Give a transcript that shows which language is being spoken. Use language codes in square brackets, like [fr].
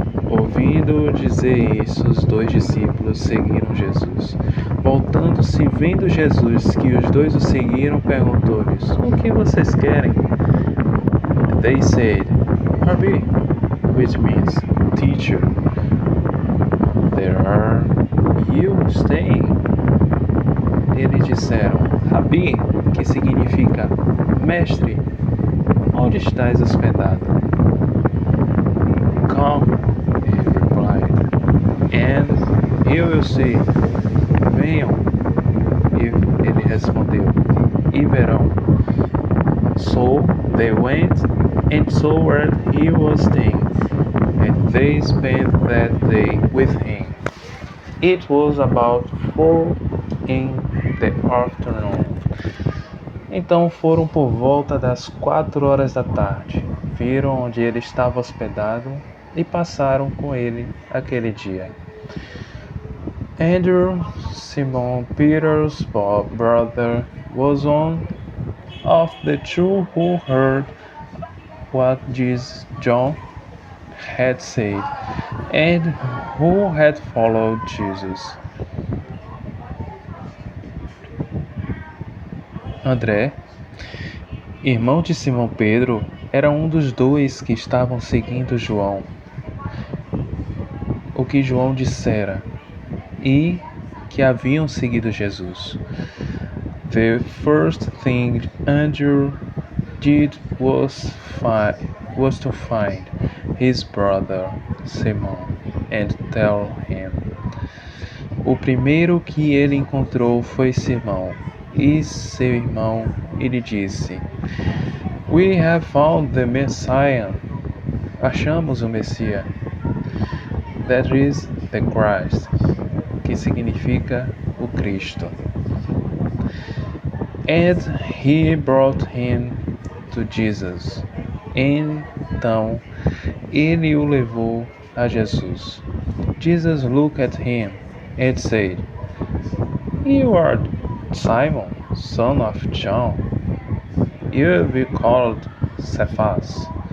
[pt] Ouvindo dizer isso, os dois discípulos seguiram Jesus. Voltando-se, vendo Jesus que os dois o seguiram, perguntou-lhes, O que vocês querem? [en] They said, Rabbi, which means teacher. Where are you staying? [pt] Eles disseram, Rabi, que significa mestre, onde estás hospedado? [en] Come, he replied, and you will see. [pt] Venham, ele respondeu, e verão. [en] So they went and saw where he was staying, and they spent that day with him. It was about 4 in the afternoon. [pt] Então foram por volta das 4 horas da tarde, viram onde ele estava hospedado e passaram com ele aquele dia. [en] Andrew, Simon Peter's brother, was one of the two who heard what John had said and who had followed Jesus. [pt] André, irmão de Simão Pedro, era um dos dois que estavam seguindo João. O que João dissera e que haviam seguido Jesus. [en] The first thing Andrew did was to find his brother Simon and tell him. [pt] O primeiro que ele encontrou foi Simão e seu irmão, e lhe disse, [en] We have found the Messiah. [pt] Achamos o Messias. [en] That is the Christ, [pt] que significa o Cristo. [en] And he brought him to Jesus. [pt] Então ele o levou a Jesus. [en] Jesus looked at him and said, You are Simon, son of John, you will be called Cephas.